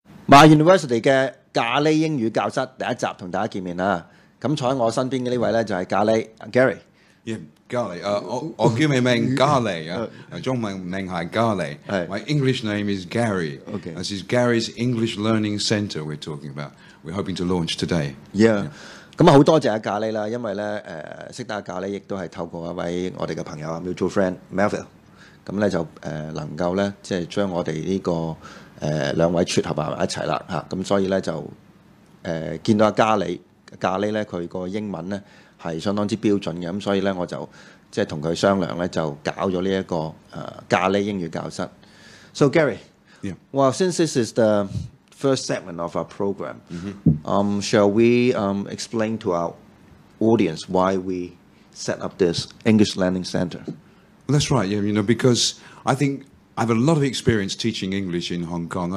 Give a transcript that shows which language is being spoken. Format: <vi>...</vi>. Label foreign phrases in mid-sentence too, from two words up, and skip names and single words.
<yue>My University 嘅咖喱英語教室第一集同大家見面啦。咁坐喺我身邊嘅呢位咧就係咖喱 Gary。咖喱，我叫咩名咖喱啊，中文名係咖喱。</yue> <en>My English name is Gary. Okay. This is Gary's English Learning Centre we're talking about. We're hoping to launch today. Yeah.</en> <yue>咁啊好多謝阿咖喱啦，因為咧識得阿咖喱亦都係透過一位我哋嘅朋友啊</yue> <en>mutual friend</en> <yue>Melville，咁咧就能夠咧即係將我哋呢個兩位撮合埋一齊啦嚇，咁所以咧就見到阿咖喱咧佢個英文咧係相當之標準嘅，咁所以咧我就即係同佢商量咧就搞咗呢一個咖喱英語教室。</yue> <en>So Gary, well since this is the first segment of our program, shall we explain to our audience why we set up this English Learning Center? That's right, yeah, because I think I have a lot of experience teaching English in Hong Kong.</en>